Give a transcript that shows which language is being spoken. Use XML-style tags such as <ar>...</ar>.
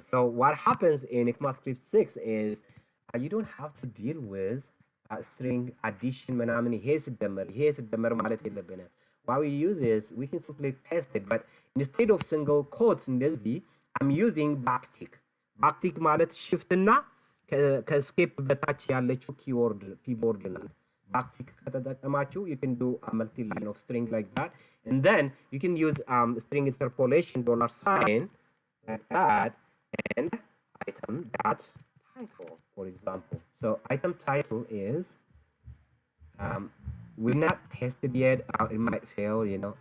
<en>So what happens in ECMAScript 6 is you don't have to deal with string addition</en> <am>ምናምን ይሄ ሲደመር ማለት የለብንም.</am> <en>What we use is we can simply paste it, but instead of single quotes እንደዚህ I'm using backtick.</en> <am>backtick ማለት shift እና ከስኬፕ በታች ያለችው keyboard ናት.</am> <en>backtick ከተጠቀማችሁ you can do a multi line of string like that, and then you can use string interpolation $sign like that, and item dot title, for example. So item title is we're not tested yet, it might fail, you know.</en>